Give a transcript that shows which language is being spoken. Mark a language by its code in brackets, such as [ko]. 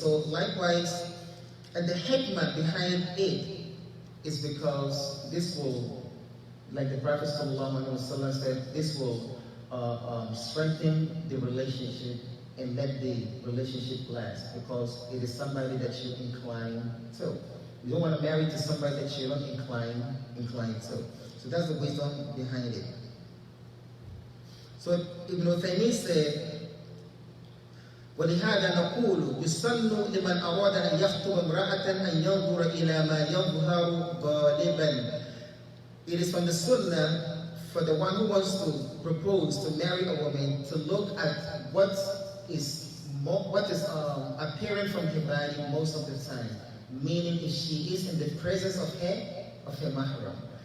[en] So likewise, and the hikmah behind it is because this will, like the Prophet ﷺ said, this will strengthen the relationship and let the relationship last because it is somebody that you incline to. You don't want to marry to somebody that you don't incline to. So that's the wisdom behind it. So Ibn Uthaymeen said, [ar] ولهذا نقول يسن لمن أراد أن يخطب امرأة أن ينظر إلى ما يظهر غالبا. [en] It is from the sunnah for the one who wants to propose to marry a woman to look at what is appearing from her body most of the time. Meaning if she is in the presence of her mahram.